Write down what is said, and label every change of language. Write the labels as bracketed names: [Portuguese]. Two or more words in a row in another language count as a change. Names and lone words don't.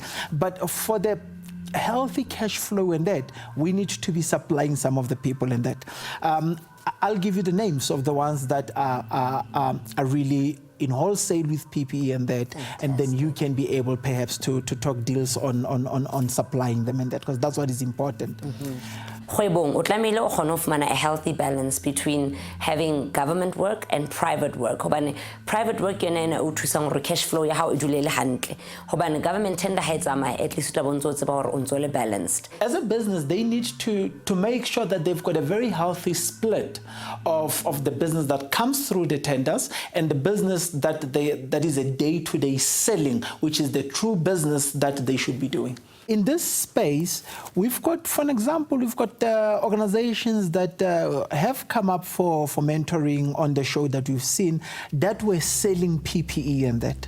[English] But for the healthy cash flow and that, we need to be supplying some of the people in that. I'll give you the names of the ones that are really in wholesale with PPE and that. Fantastic. And then you can be able perhaps to talk deals on supplying them and that, because that's what is important. [Southern Sotho] Kgwebong o tlamehile o kgone ho fumana [English] a healthy balance between having government work and private work. [Southern Sotho] Hobane [English] private work [Southern Sotho] yona ena o thusang hore [English] cash flow [Southern Sotho] ya hao e dule le hantle. Hobane [English] government tender [Southern Sotho] ha e tsamaya, [English] at least [Southern Sotho] o tla bo ntse o tseba hore o ntse o le balanced. [English] As a business, they need to make sure that they've got a very healthy split of the business that comes through the tenders and the business that is a day-to-day selling, which is the true business that they should be doing. In this space, we've got, for an example, we've got organizations that have come up for mentoring on the show that we've seen that were selling PPE and that.